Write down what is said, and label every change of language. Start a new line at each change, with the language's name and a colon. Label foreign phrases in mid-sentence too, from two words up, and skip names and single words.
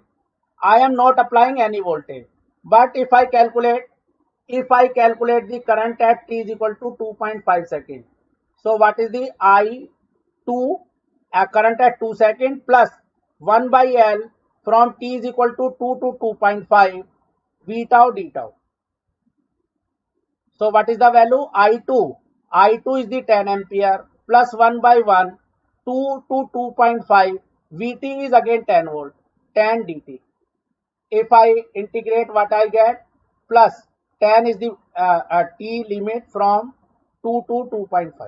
English: I am not applying any voltage. But if I calculate the current at t is equal to 2.5 seconds. So what is the I2 current at 2 seconds plus 1 by L from t is equal to 2 to 2.5 V tau d tau. So what is the value? I2. I2 is the 10 ampere plus 1 by 1, 2 to 2.5. Vt is again 10 volt, 10 dt. If I integrate, what I get? Plus 10 is the t limit from 2 to 2.5.